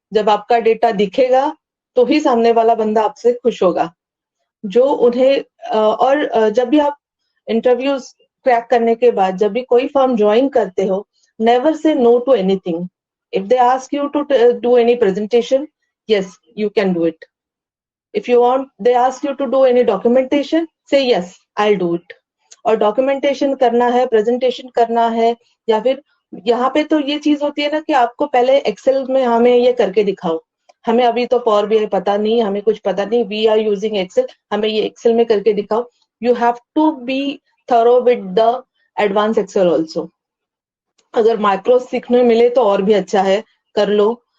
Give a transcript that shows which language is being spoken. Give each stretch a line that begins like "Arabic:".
Hindi: जब आपका डेटा दिखेगा तो ही सामने वाला बंदा आपसे खुश होगा. जो उन्हें और जब भी आप इंटरव्यूज क्रैक करने के बाद जब भी कोई फर्म ज्वाइन करते हो,
English: Never say no to anything. If they ask you to do any presentation, yes, you can do it. If you want, they ask you to do any documentation, say yes, I'll do it.
Hindi: और documentation करना है, presentation करना है, या फिर यहाँ पे तो ये चीज होती है ना कि आपको पहले एक्सेल में हमें ये करके दिखाओ. हमें अभी तो पावर बीआई पता नहीं, हमें कुछ पता नहीं,
English: we are using Excel,
Hindi: हमें ये एक्सेल में करके दिखाओ.
English: You have to be thorough with the advance Excel also.
Hindi: अगर माइक्रो सीखने मिले तो और भी अच्छा है, कर लो.